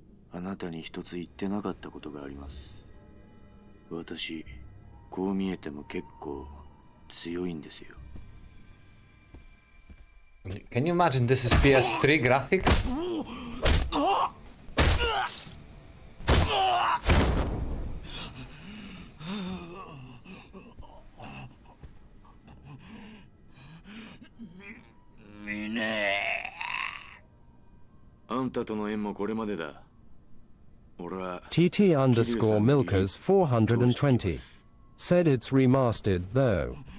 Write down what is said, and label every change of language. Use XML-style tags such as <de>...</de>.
<ja>あなたに一つ言ってなかったことがあります。私、こう見えても結構強いんですよ。</ja> <en>Can you imagine this is PS3 graphic? みね。</en> <ja>あんたとの縁もこれまでだ。俺は</ja> <en>TT underscore Milkers 420. Said it's remastered though.</en>